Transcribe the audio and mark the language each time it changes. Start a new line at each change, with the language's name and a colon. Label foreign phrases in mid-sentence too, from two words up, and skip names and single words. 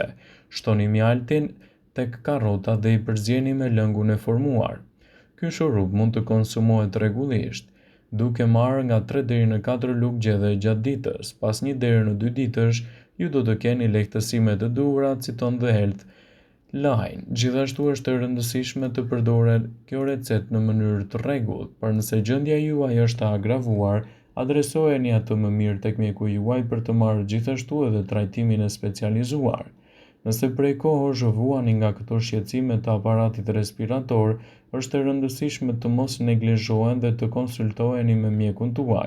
Albanian: Shtoni mjaltin tek karrotat dhe i përzjeni me lëngun e formuar. Ky shurup mund të konsumohet rregullisht, duke marrë nga 3 deri në 4 lugë gjedhe gjatë ditës. Pas 1 deri në 2 ditësh, ju do të keni lehtësime të duhura, si ton the health line. Gjithashtu është e rëndësishme të përdoret kjo recetë në mënyrë të rregullt, por nëse gjendja juaj është e agravuar, adresojeni atë më mirë tek mjeku juaj për të marrë gjithashtu edhe trajtimin e specializuar. Nëse prej kohësh vuani nga këto shqetësime të aparatit respirator, është e rëndësishme të mos neglizhohen dhe të konsultoheni me mjekun tuaj.